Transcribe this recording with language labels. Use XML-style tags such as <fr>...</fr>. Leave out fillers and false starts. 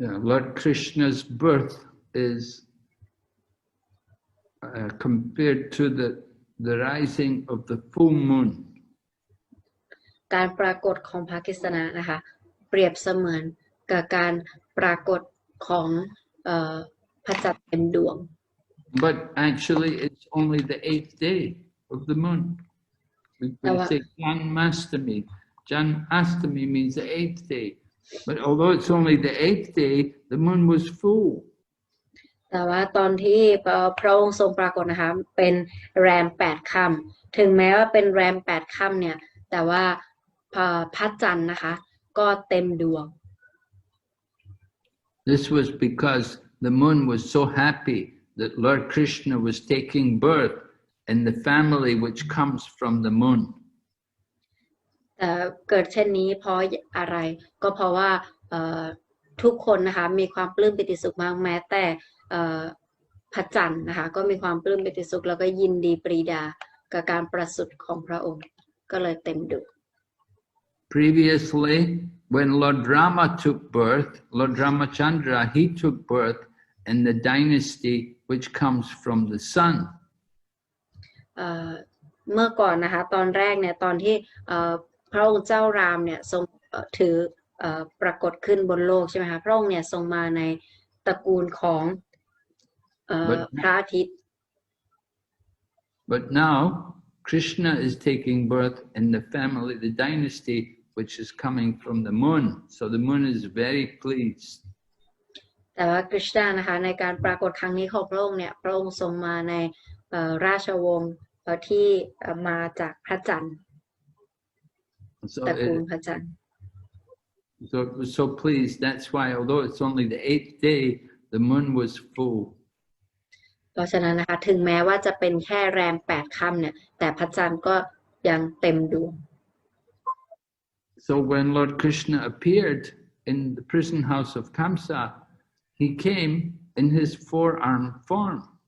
<en>Lord Krishna's birth is compared to the rising of the full moon.</en> <th>การปรากฏของพระกฤษณะนะคะเปรียบเสมือนกับการปรากฏของพระจันทร์เต็มดวง</th> <en>But actually it's only the 8th day of the moon. We say Janmastami. Janmastami means the 8th day. But although it's only the 8th day, the moon was full.</en> <th>แต่ว่าตอนที่พระองค์ทรงปรากฏนะคะเป็นแรม8 ค่ำถึงแม้ว่าเป็นแรม8 ค่ำเนี่ยแต่ว่าพระจันทร์นะคะก็เต็มดวง</th> <en>This was because the moon was so happy that Lord Krishna was taking birth in the family which comes from the moon.</en> <th>แต่เกิดเช่นนี้เพราะอะไรก็เพราะว่าทุกคนนะคะมีความปลื้มปิติสุขมากแม้แต่พระจันทร์นะคะก็มีความปลื้มปิติสุขแล้วก็ยินดีปรีดากับการประสูติของพระองค์ก็เลยเต็มดวง</th> <en>Previously, when Lord Rama took birth, Lord Ramachandra, he took birth in the dynasty which comes from the sun.</en> <th>เมื่อก่อนนะคะตอนแรกเนี่ยตอนที่พระองค์เจ้ารามเนี่ยทรงถือปรากฏขึ้นบนโลกใช่ไหมคะพระองค์เนี่ยทรงมาในตระกูลของพระอาทิตย์</th> <en>But now, Krishna is taking birth in the family, the dynasty, which is coming from the moon. So the moon is very pleased.</en> <th>แต่ว่ากฤษณานะคะในการปรากฏครั้งนี้ของพระองค์เนี่ยพระองค์ทรงมาในราชวงศ์ที่มาจากพระจันทร์ตระกูลพระจันทร์</th> <en>So it was so pleased. That's why, although it's only the 8th day, the moon was full.</en> <th>เพราะฉะนั้นนะคะถึงแม้ว่าจะเป็นแค่แรม8 ค่ำเนี่ยแต่พระจันทร์ก็ยังเต็มดวง</th> <en>So when Lord Krishna appeared in the prison house of Kamsa, he came in his four-armed form.</en>